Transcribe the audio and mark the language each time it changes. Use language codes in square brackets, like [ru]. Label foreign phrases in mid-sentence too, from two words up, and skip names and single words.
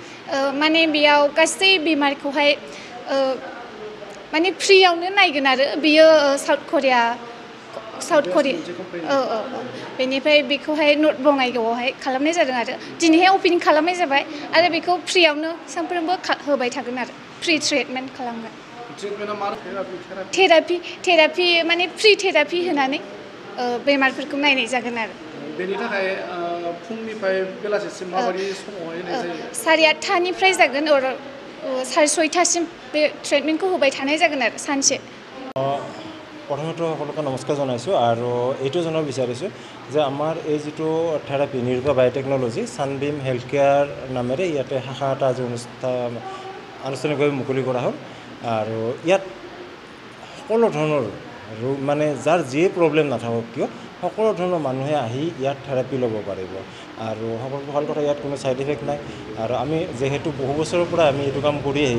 [brx] माने बेयाव गासै बेमारखौहाय माने फ्रियावनो नायगोन आरो बियो साउथ करिया बेनिफ्राय बेखौहाय नर्थ बङाइगावआवहाय खालामनाय जादों आरो दिनैहाय अपेनिं खालामनाय जाबाय आरो बेखौ फ्रियावनो सानफ्रोमबो होबाय थागोन आरो [en] free treatment [brx] खालामगोन थेरापि माने [en] free therapy [brx] होनानै बेमारफोरखौ नायनाय जागोन आरो बेनि थाखाय फुंनिफ्राय बेलासिसिम माबायदि समावहाय होनाय जायो 8:30निफ्राय जागोन आरो 6:30सिम बे ट्रिटमेन्टखौ होबाय थानाय जागोन आरो सानसे [as] প্ৰথমতে সকলোকে নমস্কাৰ জনাইছোঁ আৰু এইটো জনাব বিচাৰিছোঁ যে আমাৰ এই যিটো থেৰাপি নিৰ্ভয়া বায়'টেকনলজি ছানবিম হেল্থ কেয়াৰ নামেৰে ইয়াতে শাখা এটা আজি আনুষ্ঠানিকভাৱে মুকলি কৰা হ'ল আৰু ইয়াত সকলো ধৰণৰ মানে যাৰ যিয়ে প্ৰব্লেম নাথাকক কিয় সকলো ধৰণৰ মানুহে আহি ইয়াত থেৰাপি ল'ব পাৰিব আৰু সকলোটো ভাল কথা ইয়াত কোনো [en] side effect [as] নাই আৰু আমি যেহেতু বহু বছৰৰ পৰা আমি এইটো কাম কৰি আহি